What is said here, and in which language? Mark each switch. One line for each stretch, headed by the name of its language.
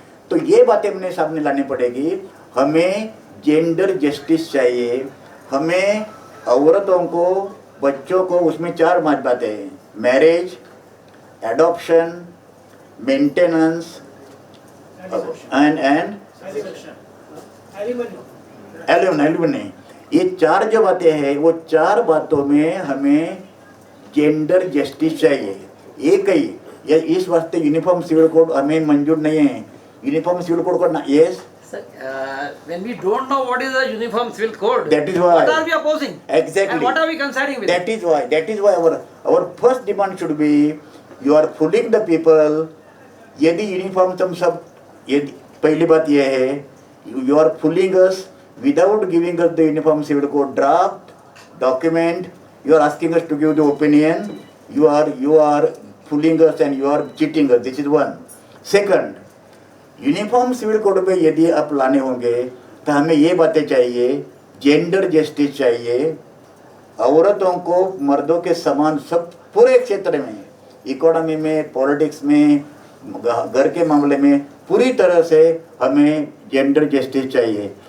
Hindi: तो ये बातें अपने सामने लानी पड़ेगी। हमें जेंडर जस्टिस चाहिए, हमें औरतों को, बच्चों को, उसमें 4 बातें हैं, marriage, adoption, maintenance and alimony. ये 4 जो बातें हैं, वो 4 बातों में हमें जेंडर जस्टिस चाहिए। एक ही इस वास्ते यूनिफॉर्म सिविल कोड हमें मंजूर नहीं है। यूनिफॉर्म सिविल कोड करना, yes
English: Sir, when we don't know what is the uniform civil code, that is why, what are we opposing? Exactly. And what are we coinciding with? That is why our first demand should be, you are fooling the people.
Hindi: यदि uniform तुम सब, यदि पहली बात यह है,
English: you are fooling us without giving us the uniform civil code draft document. You are asking us to give the opinion. You are fooling us and you are cheating us. This is one.
Hindi: Second, uniform civil code पे यदि आप लाने होंगे तो हमें ये बातें चाहिए, जेंडर जस्टिस चाहिए, औरतों को मर्दों के समान सब पूरे क्षेत्र में, इकोनॉमी में, पॉलिटिक्स में, घर के मामले में, पूरी तरह से हमें जेंडर जस्टिस चाहिए।